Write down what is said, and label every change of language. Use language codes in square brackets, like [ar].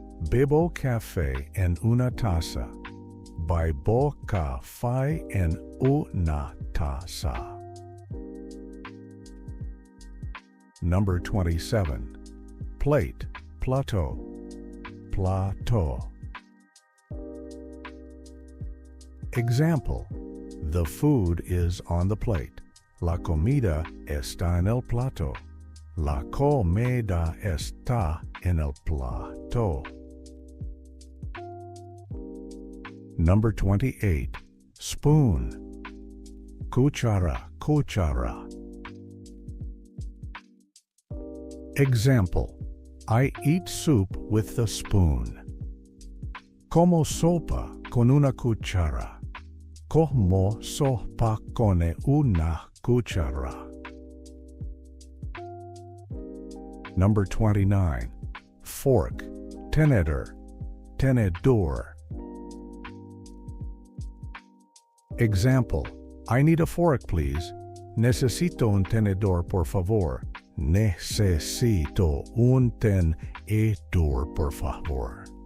[es] Bebo café en una taza. Bebo café en una taza. [en] Number 27, plate, plato, plato. Example, the food is on the plate. [es] La comida está en el plato. La comida está en el plato. [en] Number 28, spoon, cuchara, cuchara. Example, I eat soup with the spoon. [es] Como sopa con una cuchara. Como sopa con una cuchara. [en] Number 29, fork, tenedor, tenedor. Example, I need a fork, please. [es] Necesito un tenedor, por favor. Necesito un tenedor, por favor.